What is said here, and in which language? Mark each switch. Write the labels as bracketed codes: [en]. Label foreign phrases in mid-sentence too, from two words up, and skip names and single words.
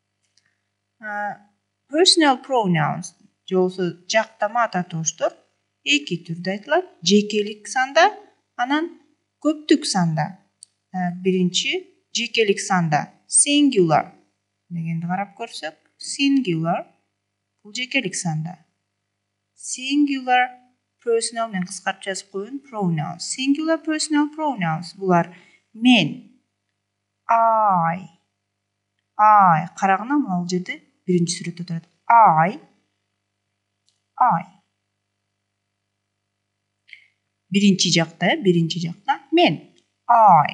[en] Personal pronouns [ky] же болбосо жактама ататоочтор эки түрдө айтылат. Жекелик санда, анан көптүк санда. Биринчи жекелик санда singular дегенди карап көрсөк, singular бул жекелик санда. [en] Singular personal [ky] мен кыскартып жазып коеюн, pronouns. [en] Singular personal pronouns [ky] булар мен, [en] I. [ky] Карагына мына бул жерде биринчи сүрөттө турат. I. Биринчи жакта мен, I.